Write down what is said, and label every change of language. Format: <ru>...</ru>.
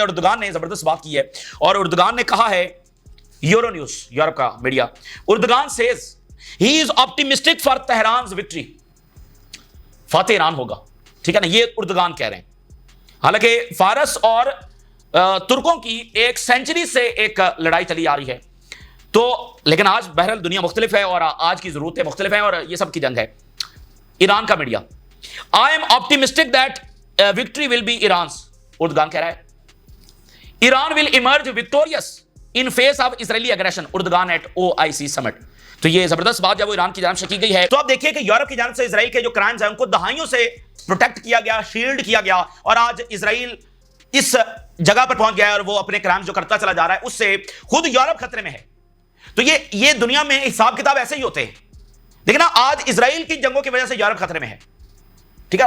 <ur>اور اردگان نے زبردست بات کی ہے، اور اردگان نے کہا ہے، یورو نیوز یورپ کا media,</ur> <en>Erdogan says he is optimistic for Tehran's victory.</en> <ur>فاتح ایران ہوگا. ٹھیک ہے نا. یہ اردگان کہہ رہے ہیں. حالانکہ فارس اور ترکوں کی ایک سینچری سے ایک لڑائی چلی آ رہی ہے. تو لیکن آج بہرحال دنیا مختلف ہے اور آج کی ضرورتیں مختلف ہیں اور یہ سب کی جنگ ہے. ایران کا media,</ur> <en>I am optimistic that victory will be Iran's.</en> <ur>Erdogan کہہ رہا ہے</ur> <en>Iran will emerge victorious in face of Israeli aggression. Erdogan at OIC summit.</en> <ur>تو یہ زبردست بات جب وہ ایران کی جانب سے کی گئی ہے. تو آپ دیکھیے کہ یورپ کی جانب سے اسرائیل کے جو کرائمز ہیں ان کو دہائیوں سے پروٹیکٹ کیا گیا، شیلڈ کیا گیا، اور آج اسرائیل اس جگہ پر پہنچ گیا ہے اور وہ اپنے کرائمز جو کرتا چلا جا رہا ہے اس سے خود یورپ خطرے میں ہے. تو یہ دنیا میں حساب کتاب ایسے ہی ہوتے ہیں. لیکن آج اسرائیل کی جنگوں کی وجہ سے یورپ خطرے میں ہے. ٹھیک ہے.</ur>